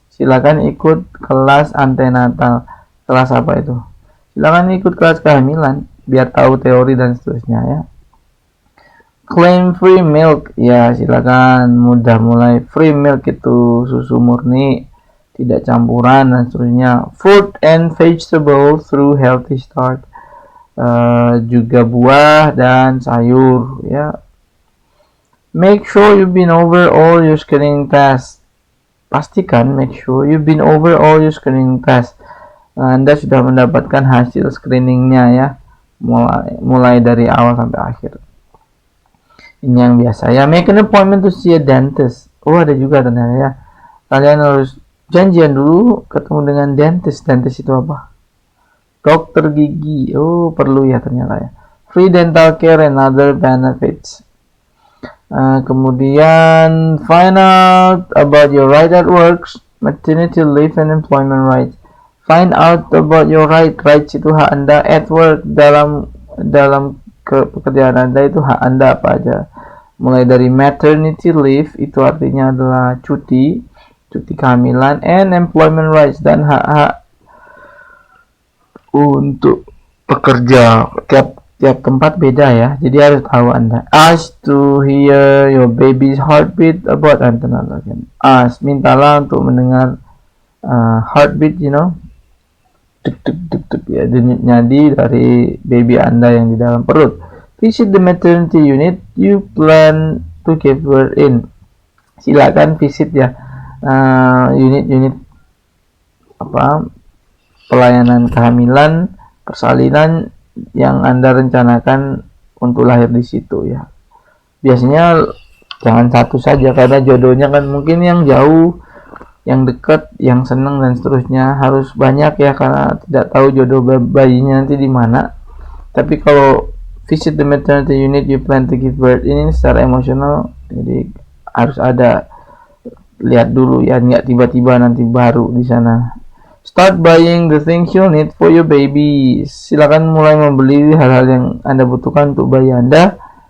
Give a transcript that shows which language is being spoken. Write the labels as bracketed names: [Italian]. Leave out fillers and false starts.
[Indonesian] Silakan ikut kelas antenatal. Kelas apa itu? Silakan ikut kelas kehamilan biar tahu teori dan seterusnya ya. [English] Claim free milk. [Indonesian] Ya, silakan mudah mulai. [English] Free milk [Indonesian] itu susu murni, tidak campuran dan seterusnya. [English] Fruit and vegetable through healthy start. [Indonesian] Juga buah dan sayur ya. [English] Make sure you've been over all your screening tests. Pastikan, make sure you've been over all your screening tests. [Indonesian] Anda sudah mendapatkan hasil screeningnya ya, mulai dari awal sampai akhir. Ini yang biasa ya. [English] Make an appointment to see a dentist. [Indonesian] Oh, ada juga ternyata ya. Kalian harus janjian dulu ketemu dengan dentist. Dentist itu apa? Dokter gigi. Oh, perlu ya ternyata ya. [English] Free dental care and other benefits. Kemudian find out about your right at work, maternity leave and employment rights. Find out about your rights [Indonesian] itu hak Anda [English] at work, [Indonesian] dalam pekerjaan Anda itu hak Anda apa aja. Mulai dari maternity leave itu artinya adalah cuti kehamilan, [English] and employment rights [Indonesian] dan hak-hak untuk pekerja. Tiap tempat beda ya, jadi harus tahu Anda. [English] Ask to hear your baby's heartbeat about antenatal. [Indonesian] Ask, mintalah untuk mendengar heartbeat, tuk ya, denyut nadi dari baby Anda yang di dalam perut. [English] Visit the maternity unit you plan to give birth in. [Indonesian] Silakan visit ya unit-unit pelayanan kehamilan, persalinan yang Anda rencanakan untuk lahir di situ ya. Biasanya jangan satu saja karena jodohnya kan mungkin yang jauh, yang dekat, yang senang dan seterusnya. Harus banyak ya karena tidak tahu jodoh bayinya nanti di mana. Tapi kalau [English] visit the maternity unit you plan to give birth [Indonesian] ini secara emosional, jadi harus ada, lihat dulu ya, nggak tiba-tiba nanti baru di sana. [English] Start buying the things you need for your baby. [Indonesian] Silakan mulai membeli hal-hal yang Anda butuhkan untuk bayi Anda.